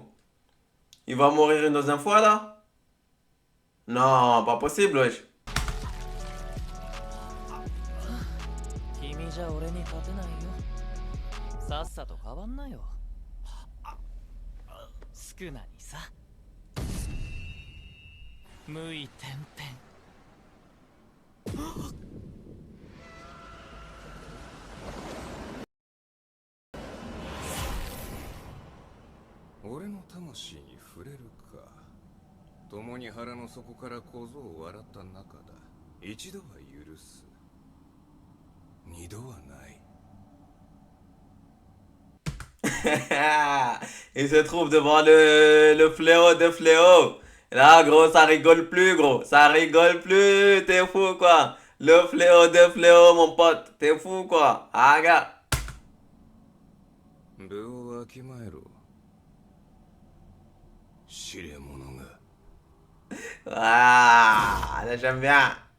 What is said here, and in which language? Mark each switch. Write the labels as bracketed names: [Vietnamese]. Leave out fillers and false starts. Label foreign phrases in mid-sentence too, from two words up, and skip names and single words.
[French] Il va mourir une deuxième fois, là? Non, pas possible, wesh. [Japanese] 君じゃ俺に勝てないよ。さっさと変わんなよ。スクナにさ。無意転変。俺の魂に触れるか。共に腹の底から小僧を笑った仲だ。一度は許す。二度はない。 [French] Il se trouve devant le fléau de fléau. Là, gros, ça rigole plus, gros. Ça rigole plus. T'es fou, quoi. Le fléau de fléau, mon pote. T'es fou, quoi. Ah, gars. [Japanese] 部をわきまえろ知れ者が [French] Ah, là, j'aime bien.